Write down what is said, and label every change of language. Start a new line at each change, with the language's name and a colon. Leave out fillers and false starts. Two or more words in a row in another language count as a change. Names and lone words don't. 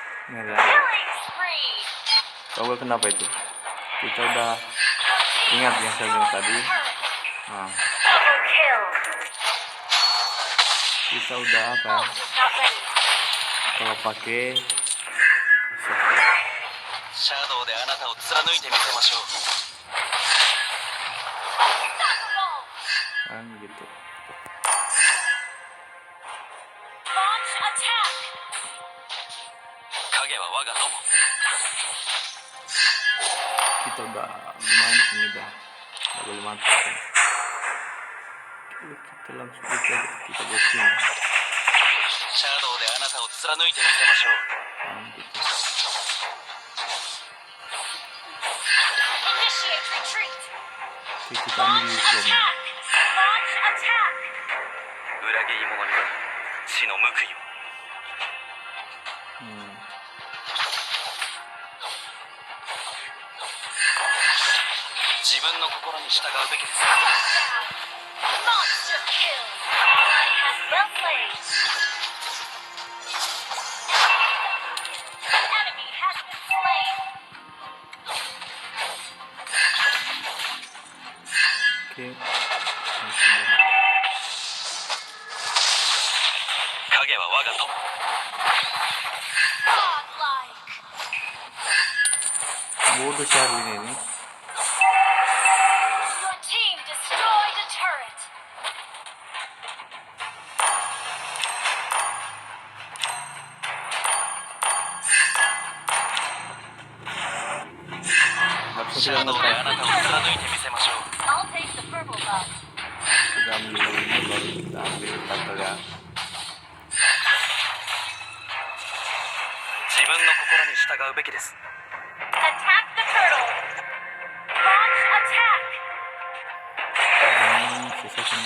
Indonesian: Merah.
English: Killing spree.
Indonesian: Toggle kenapa itu? Kita udah
English: Your team
Indonesian: ingat yang saya bilang tadi.
English: destroyed a turret.
Indonesian: Nah,
English: Double kill.
Indonesian: kita udah apa?
English: Ult is not ready.
Indonesian: Kalau pakai
Japanese: シャドウであなたを貫いてみせましょう。
English: Unstoppable.
Indonesian: kan gitu.
English: Launch attack.
Japanese: 影は我が友。
Indonesian: Kita udah lumayan di sini dah. Nggak boleh mati kan. Kita langsung aja kita buat sini.
Japanese: シャドウであなたを貫いてみせましょう。
Indonesian: Kan gitu.
English: Initiate retreat.
Indonesian: Oke, kita ambil
English: Launch
Indonesian: dulu bomnya.
English: attack. Launch attack.
Japanese: 裏切り者には死の報いを。 Hmm. 自分の心に従うべきです。
English: Monster kill. Ally has well played. Enemy has been slain.
Indonesian: Oke.
Japanese: 影は我が友。
English: Godlike.
Indonesian: Bodoh Sharlin ini.
English: Your team destroyed a turret.
Indonesian: Harusnya
Japanese: シ
Indonesian: kita
Japanese: ャドウであ
Indonesian: ngetek.
Japanese: なたを貫いてみせましょう。
English: I'll take the purple buff.
Indonesian: Kita ambil ini baru kita ambil battle ya.
Japanese: 自分の心に従うべきです。
English: Attack the turtle. Launch attack.
Indonesian: Dan sesuatu